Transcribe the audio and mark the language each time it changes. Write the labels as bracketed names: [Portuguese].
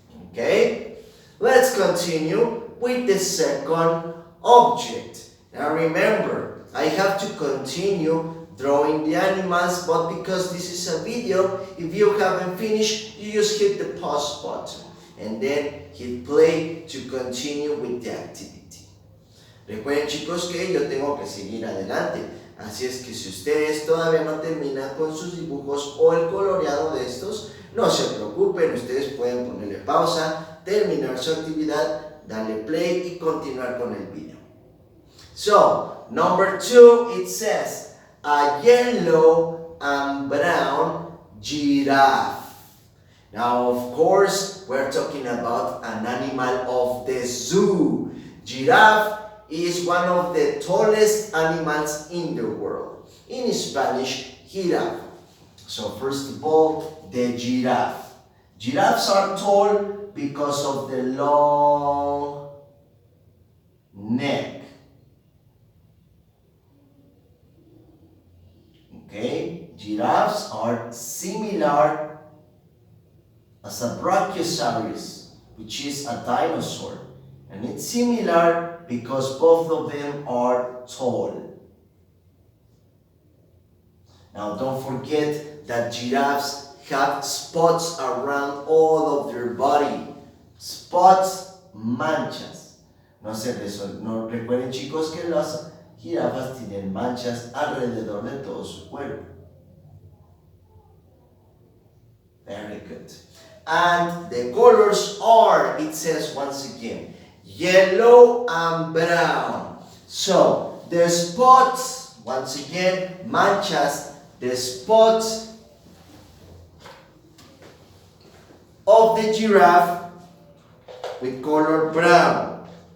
[English] Okay? Let's continue with the second object. Now remember, I have to continue drawing the animals, but because this is a video, if you haven't finished, you just hit the pause button and then hit play to continue with the activity. [Spanish] Recuerden, chicos, que yo tengo que seguir adelante, así es que si ustedes todavía no terminan con sus dibujos o el coloreado de estos, No se preocupen, ustedes pueden ponerle pausa, terminar su actividad, darle play y continuar con el video. [English] So, number 2, it says, a yellow and brown giraffe. Now, of course, we're talking about an animal of the zoo. Giraffe is one of the tallest animals in the world. In Spanish, giraffe. So first of all, the giraffe. Giraffes are tall because of the long neck. Okay, giraffes are similar as a brachiosaurus, which is a dinosaur. And it's similar because both of them are tall. Now don't forget that giraffes have spots around all of their body. Spots, manchas. [Spanish] No recuerden chicos que las jirafas tienen manchas alrededor de todo su cuerpo. [English] Very good. And the colors are, it says once again, yellow and brown. So the spots, once again, manchas, the spots of the giraffe with color brown.